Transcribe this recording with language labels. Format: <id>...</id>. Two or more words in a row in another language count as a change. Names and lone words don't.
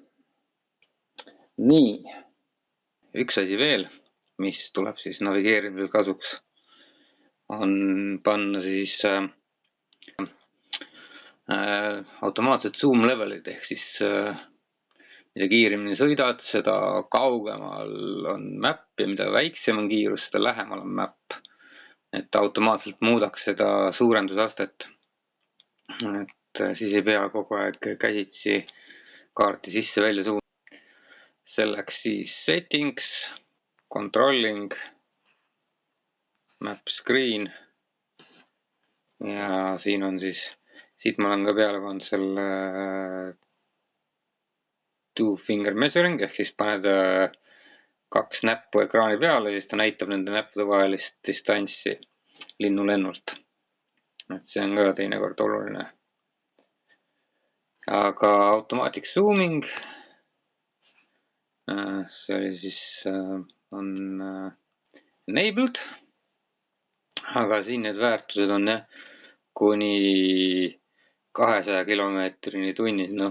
<et>Nii, üks asi veel, mis tuleb siis navigeerimisel kasuks, on panna siis automaatsed</et> <en>zoom levelid</en> <et>ehk siis mida kiiremini sõidad, seda kaugemal on map ja mida väiksem on kiirus, seda lähemal on map. Et automaatselt muudaks seda suurendusastet. Et siis ei pea kogu aeg käsitsi kaarti sisse välja suunama. Selleks siis</et> <en>settings, controlling, map screen.</en> <et>Ja siin on siis, siit ma olen ka peale pannud selle</et> <en>two finger measuring</en> <et>ehk siis paned 2 näppu ekraani peale, siis ta näitab nende näppude vahelist distantsi linnulennult. Et see on ka teinekord oluline. Aga</et> <en>automatic zooming,</en> <et>see oli siis on enabled, aga siin need väärtused on kuni 200 kilomeetrini tunnis, noh.</et>